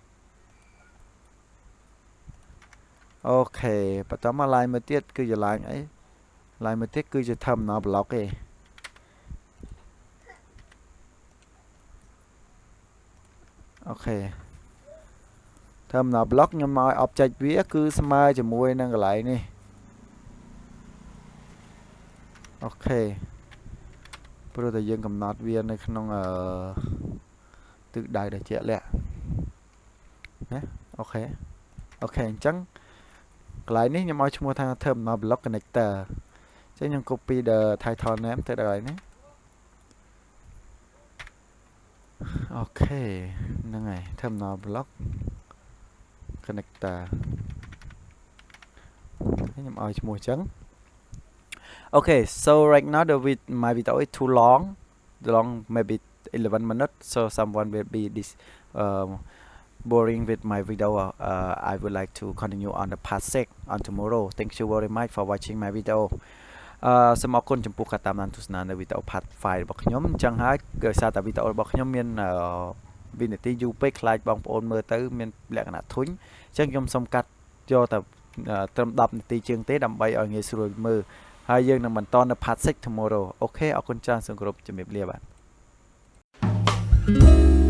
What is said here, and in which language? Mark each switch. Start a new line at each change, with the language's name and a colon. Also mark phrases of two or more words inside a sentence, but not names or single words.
Khmer: បន្តមក line មួយទៀតគឺជា line អី line មួយទៀតគឺជា
English: terminal block
Khmer: ទេអូខេ
English: terminal block
Khmer: ខ្ញុំមកឲ្យ object វាគឺស្មើជាមួយនឹងកន្លែងនេះ អូខេព្រោះតែយើងកំណត់វានៅក្នុងទិសដៅដែលជាក់លាក់ណាអូខេអញ្ចឹងកន្លែងនេះខ្ញុំឲ្យឈ្មោះថា
English: terminal block connector
Khmer: អញ្ចឹងខ្ញុំ
English: copy the title name
Khmer: ទៅដល់កន្លែងនេះ អូខេហ្នឹងហើយ
English: terminal block connector
Khmer: ខ្ញុំឲ្យឈ្មោះអញ្ចឹង
English: Okay, so right now my video is too long maybe 11 minutes, so someone will be boring with my video. I would like to continue on the part 6 on tomorrow. Thank you very much for watching my video.
Khmer: សូមអរគុណចំពោះការតាមដានទស្សនានៅវីដេអូ part 5 របស់ខ្ញុំអញ្ចឹងហើយគឺសារតែវីដេអូរបស់ខ្ញុំមានវិនាទីយូរពេកខ្លាចបងប្អូនមើលទៅមានលក្ខណៈធុញអញ្ចឹងខ្ញុំសូមកាត់យកតែត្រឹម10នាទីជាងទេដើម្បីឲ្យងាយស្រួលមើលហើយយើងនឹងបន្តនៅ
English: part 6 tomorrow
Khmer: អូខេអរគុណច្រើនសូមគោរពជំរាបលាបាទ